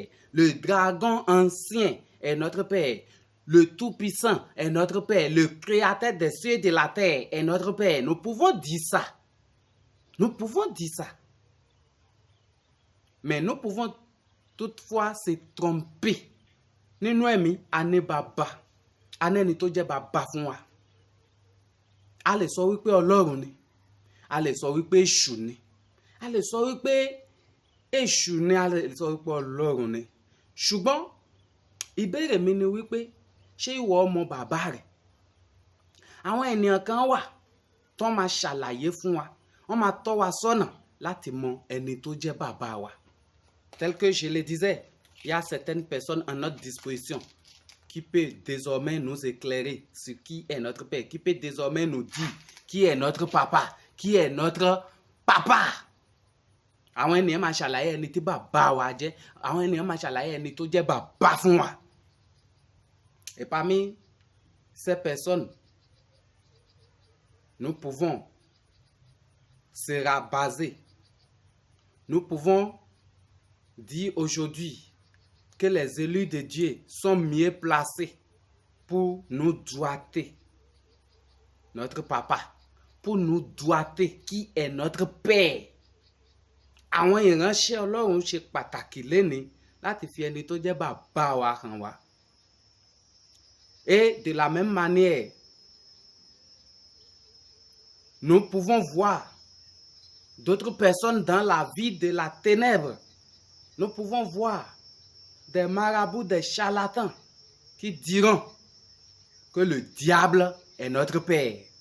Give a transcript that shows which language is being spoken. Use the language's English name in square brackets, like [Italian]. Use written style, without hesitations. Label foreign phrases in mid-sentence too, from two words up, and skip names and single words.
[French] Le dragon ancien est notre père. Le Tout-Puissant est notre père. Le Créateur des cieux et de la terre est notre père. Nous pouvons dire ça. Nous pouvons dire ça. Mais nous pouvons toutefois se tromper. [Yoruba] Nínú ẹ̀mí, a ní bàbá. A ní ẹni tó jẹ́ bàbá fún wa. A lè sọ wípé Ọlọ́run ni. A lè sọ wípé Èṣù ni. A lè sọ wípé Èṣù ni. A lè sọ wípé Ọlọ́run ni. Ṣùgbọ́n ìbéèrè mi ni wípé ṣé ìwọ mọ bàbá rẹ̀? Àwọn ènìyàn kan wà tó máa ṣàlàyé fún wa. Wọ́n máa tọ́ wa sọ́nà láti mọ ẹni tó jẹ́ bàbá wa. [French] Tel que je le disais, il y a certaines personnes à notre disposition. qui peut désormais nous éclairer sur qui est notre Père, qui peut désormais nous dire qui est notre papa, qui est notre papa. [Yoruba] Àwọn ènìyàn máa ṣàlàyé ẹni tí bàbá wa jẹ́, àwọn ènìyàn máa ṣàlàyé ẹni tó jẹ́ bàbá fún wa. [French] Et parmi ces personnes, nous pouvons se rabaser. Nous pouvons dire aujourd'hui que les élus de Dieu sont mieux placés pour nous doiter notre papa, pour nous doiter qui est notre Père. [Yoruba] Àwọn ìránṣẹ́ Ọlọ́run ṣe pàtàkì lénìí láti fi ẹni tó jẹ́ bàbá wa hàn wá. [French] Et de la même manière, nous pouvons voir d'autres personnes dans la vie de la ténèbre. Nous pouvons voir des marabouts, des charlatans qui diront que le diable est notre Père.